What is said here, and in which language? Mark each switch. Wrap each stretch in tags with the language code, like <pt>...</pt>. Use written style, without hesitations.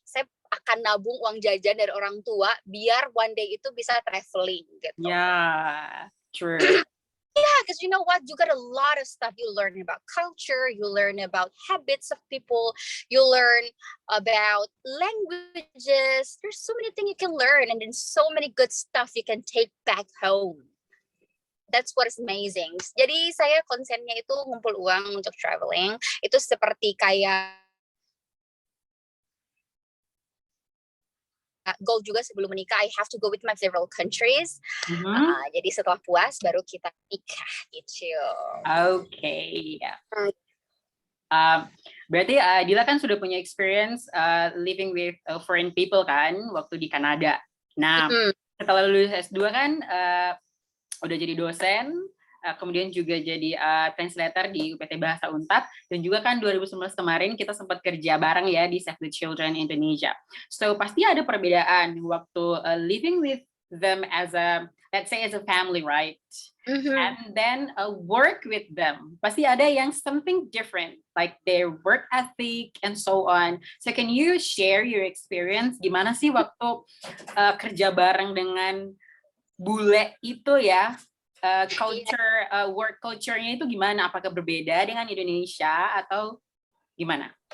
<id>Saya akan nabung uang jajan dari orang tua, biar one day itu bisa traveling gitu.</id> <en>Yeah, true. Yeah, because you know what? You got a lot of stuff. You learn about culture. You learn about habits of people. You learn about languages. There's so many things you can learn, and then so many good stuff you can take back home. That's what is amazing.</en> <id>Jadi saya konsennya itu ngumpul uang untuk traveling. Itu seperti kayak goal juga sebelum menikah, I have to go with my several countries. Jadi setelah puas baru kita nikah gitu.</id> <en>Okay.</en> <id>Berarti Dila kan sudah punya experience living with foreign people kan waktu di Kanada. Nah, setelah lulus S2 kan udah jadi dosen, kemudian juga jadi translator di UPT Bahasa Unpad, dan juga kan 2019 kemarin kita sempat kerja bareng ya di Save the Children Indonesia.</id> <en>So pasti ada perbedaan waktu living with them as a, let's say as a family, right? And then work with them. Pasti ada yang something different, like their work ethic and so on. So can you share your experience?</en> <id>Gimana sih waktu kerja bareng dengan bule itu ya? Culture, work culture-nya itu gimana? Apakah berbeda dengan Indonesia atau gimana?</id>